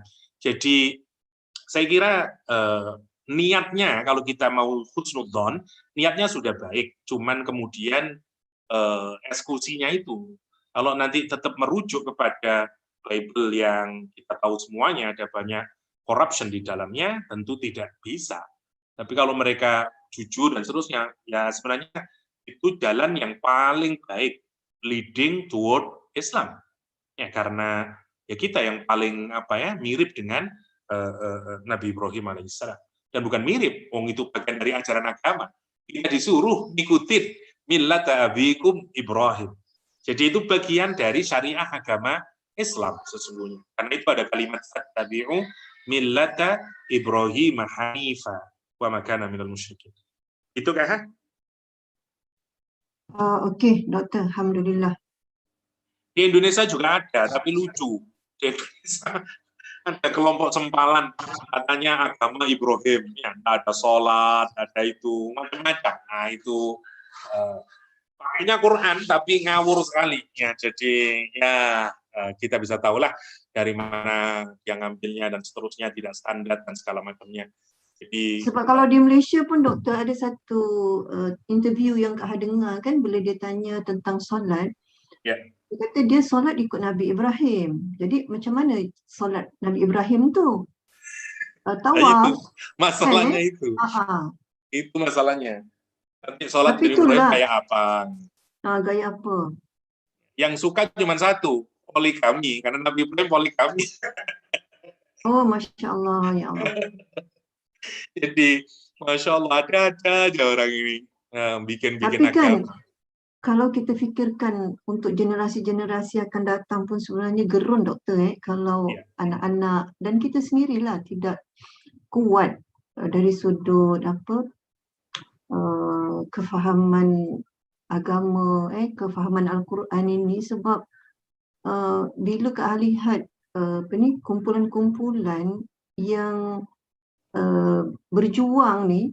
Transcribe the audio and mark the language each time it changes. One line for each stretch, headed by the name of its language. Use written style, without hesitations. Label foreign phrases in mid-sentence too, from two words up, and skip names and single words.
Indonesian: Jadi saya kira niatnya kalau kita mau husnudzon, niatnya sudah baik, cuman kemudian eksekusinya itu kalau nanti tetap merujuk kepada Bible yang kita tahu semuanya ada banyak corruption di dalamnya, tentu tidak bisa. Tapi kalau mereka jujur dan seterusnya, ya sebenarnya itu jalan yang paling baik
English: leading toward Islam.
Indonesian: Ya karena ya kita yang paling mirip dengan Nabi Ibrahim alaihissalam. Dan bukan mirip, itu bagian dari ajaran agama. Kita disuruh ngikutin
Arabic: ملة أبيكم إبراهيم.
Indonesian: Jadi itu bagian dari syariah agama Islam sesungguhnya. Karena itu ada kalimat
Arabic: فاتبعوا ملة إبراهيم حنيفا وما كان من المشركين.
Indonesian: Itu kah? Okey, Doktor. Alhamdulillah. Di Indonesia juga ada, tapi lucu. Di Indonesia ada kelompok sempalan, katanya agama Ibrahim. Ya, ada sholat, ada itu, macam-macam. Nah, itu pakainya Quran tapi ngawur sekali ya. Jadi ya kita bisa tahulah dari mana yang ngambilnya dan seterusnya, tidak standar dan segala macamnya. Jadi
Malay: Sebab kalau di Malaysia pun doktor ada satu interview yang Kak dengar kan, bila dia tanya tentang solat,
Indonesian: ya,
Malay: dia kata dia solat ikut Nabi Ibrahim. Jadi macam mana solat Nabi Ibrahim tu? itu Tawaf masalahnya kan? itu. Ah,
Indonesian: Itu masalahnya. Nanti sholat tapi Nabi Ibrahim itulah kayak apa? gaya apa? Yang suka cuma satu, poligami, karena Nabi Ibrahim poligami. Oh, Masya Allah, ya Allah. Jadi, Masya Allah, ada aja orang ini bikin-bikin
Malay: Tapi kan,
Indonesian: agama.
Malay: kalau kita fikirkan untuk generasi-generasi akan datang pun sebenarnya gerun doktor kalau
Indonesian: Ya.
Malay: anak-anak dan kita sendirilah tidak kuat dari sudut kefahaman agama, kefahaman Al-Quran ini, sebab bila Kak lihat kumpulan-kumpulan yang berjuang ni,